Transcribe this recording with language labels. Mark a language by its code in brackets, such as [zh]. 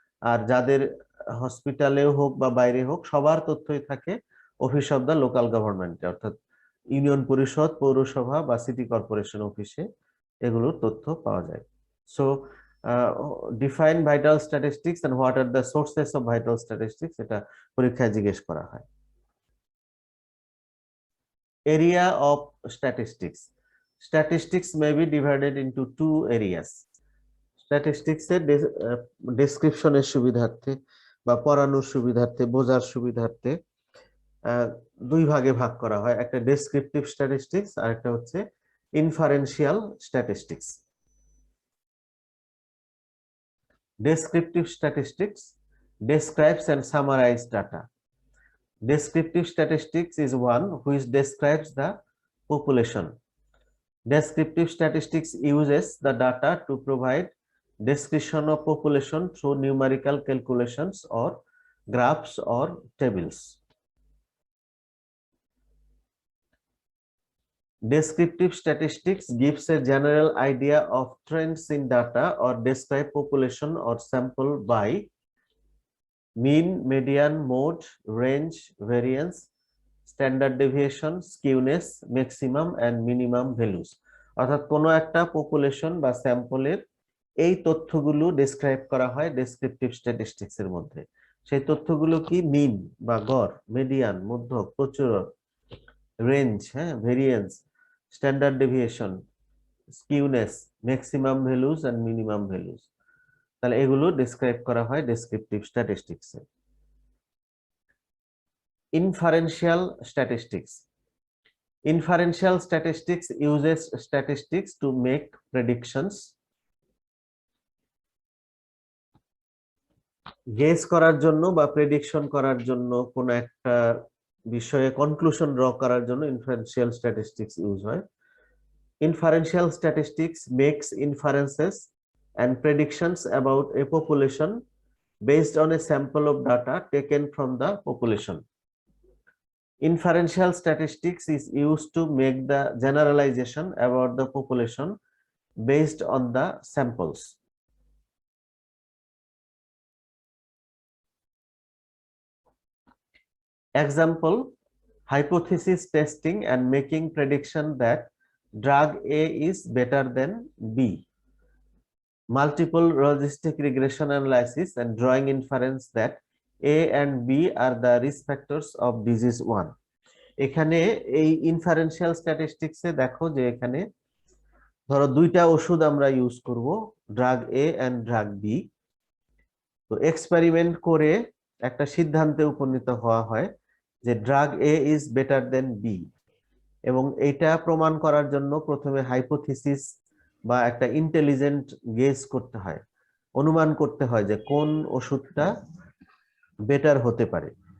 [bn] আর যাদের হসপিটালেও হোক বা বাইরে হোক সবার তথ্যই থাকে অফিস অফ দ্য লোকাল গভর্নমেন্টে, অর্থাৎ ইউনিয়ন পরিষদ, পৌরসভা বা সিটি কর্পোরেশন অফিসে এগুলোর তথ্য পাওয়া যায়। [en] so define vital statistics and what are the sources of vital statistics, [bn] এটা পরীক্ষায় জিজ্ঞেস করা হয়। [en] Area of statistics. Statistics may be divided into two areas. [bn] Statistics এর ডেসক্রিপশনের সুবিধার্থে বা পড়ানোর সুবিধার্থে, বোঝার সুবিধার্থে দুই ভাগে ভাগ করা হয়, একটা ডেসক্রিপটিভ স্ট্যাটিস্টিক্স আর একটা হচ্ছে inferential statistics. [en] Descriptive statistics describes and summarizes data. Descriptive statistics is one which describes the population. Descriptive statistics uses the data to provide description of population through numerical calculations or graphs or tables. Descriptive statistics gives a general idea of trends in data or describe population or sample by mean, median, mode, range, variance, standard deviation, skewness, maximum and minimum values. [bn] অর্থাৎ কোনো একটা population বা স্যাম্পলের এই তথ্যগুলো describe করা হয় descriptive statistics এর মধ্যে। সেই তথ্যগুলো কি? মিন বা গড়, মিডিয়ান মধ্যক, প্রচুরক, range, variance, standard deviation, skewness, maximum values and minimum values. তাহলে এগুলো ডেসক্রাইব করা হয় descriptive স্ট্যাটিস্টিক্সে। [en] Inferential statistics. Inferential statistics uses statistics to make predictions. [bn] Guess করার জন্য বা প্রেডিকশন করার জন্য কোন একটা বিষয়ে কনক্লুশন ড্র করার জন্য ইনফারেন্সিয়াল স্ট্যাটিস্টিক্স ইউজ হয়। [en] Inferential statistics makes inferences and predictions about a population based on a sample of data taken from the population. Inferential statistics is used to make the generalization about the population based on the samples. Example: hypothesis testing and making prediction that drug A is better than B. Multiple logistic regression analysis and drawing inference that A and B are the risk factors of disease 1. [bn] এখানে এই inferential স্ট্যাটিস্টিক্সে দেখো যে এখানে ধরো দুইটা ওষুধ আমরা use করব, drug A and drug B. তো এক্সপেরিমেন্ট করে একটা সিদ্ধান্তে উপনীত হওয়া হয় যে [en] drug A is better than B, [bn] এবং এইটা প্রমাণ করার জন্য প্রথমে হাইপোথিসিস বা একটা ইন্টেলিজেন্ট গেস করতে হয়, অনুমান করতে হয় যে কোন ওষুধটা বেটার হতে পারে।